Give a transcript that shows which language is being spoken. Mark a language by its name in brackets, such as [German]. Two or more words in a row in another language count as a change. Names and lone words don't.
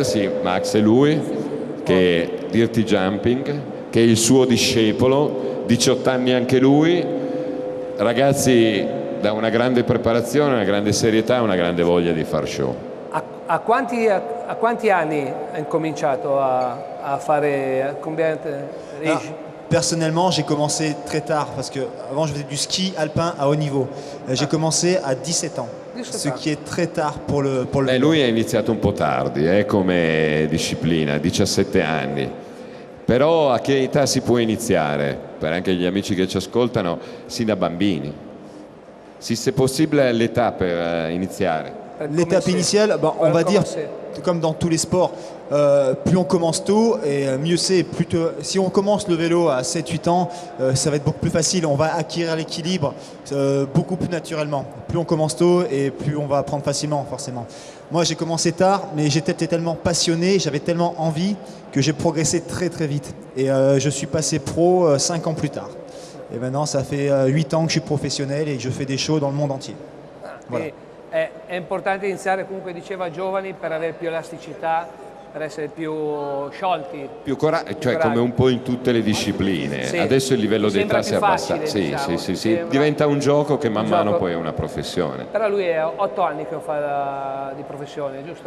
[Italian] Sì, Max è lui, che è Dirty Jumping, che è il suo discepolo, 18 anni anche lui. Ragazzi da una grande preparazione, una grande serietà, una grande voglia di far show. A quanti anni hai cominciato a fare [French] Alors, personnellement, j'ai commencé très tard parce que avant je faisais du ski alpin à haut niveau. J'ai commencé à 17 ans, 17 ce ans. qui est très tard pour le vélo. [Italian] Lui ha iniziato un po' tardi come disciplina, 17 anni. Però a che età si può iniziare? Per anche gli amici che ci ascoltano, sin da bambini. [French] Si c'est [Italian] possibile l'età per iniziare. [French] L'étape initiale, on va dire, comme dans tous les sports, plus on commence tôt et mieux c'est. Si on commence le vélo à 7-8 ans, ça va être beaucoup plus facile. On va acquérir l'équilibre beaucoup plus naturellement. Plus on commence tôt et plus on va apprendre facilement, forcément. Moi, j'ai commencé tard, mais j'étais tellement passionné, j'avais tellement envie que j'ai progressé très très vite. Et je suis passé pro 5 ans plus tard. Et maintenant, ça fait 8 ans que je suis professionnel et que je fais des shows dans le monde entier. Voilà. [Italian] È importante iniziare, comunque diceva, giovani per avere più elasticità, per essere più sciolti. Più cioè come un po' in tutte le discipline. Sì. Adesso il livello Sembra d'età si più abbassa. facile, Sì, diciamo, sì. sembra Diventa un gioco che man un mano gioco. poi è una professione. Però lui è 8 anni che lo fa di professione, giusto?